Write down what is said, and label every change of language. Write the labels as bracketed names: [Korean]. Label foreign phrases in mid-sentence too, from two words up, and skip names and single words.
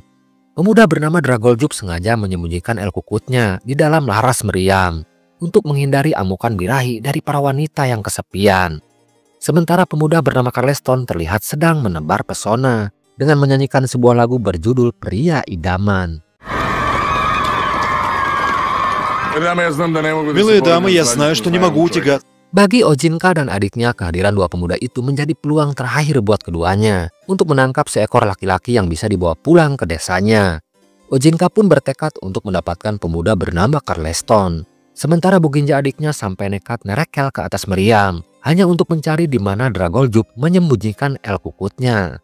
[Indonesian] Pemuda bernama Dragoljup sengaja menyembunyikan el kukutnya di dalam laras meriam untuk menghindari amukan birahi dari para wanita yang kesepian. Sementara pemuda bernama Carleston terlihat sedang menebar pesona dengan menyanyikan sebuah lagu berjudul Pria Idaman. [Russian] Милые дамы, я знаю, что не могу утягаться. [Indonesian] Bagi Ojinka dan adiknya, kehadiran dua pemuda itu menjadi peluang terakhir buat keduanya untuk menangkap seekor laki-laki yang bisa dibawa pulang ke desanya. Ojinka pun bertekad untuk mendapatkan pemuda bernama Carleston. Sementara Boginja adiknya sampai nekat nerekel ke atas meriam hanya untuk mencari di mana Dragoljup menyembunyikan el kukutnya.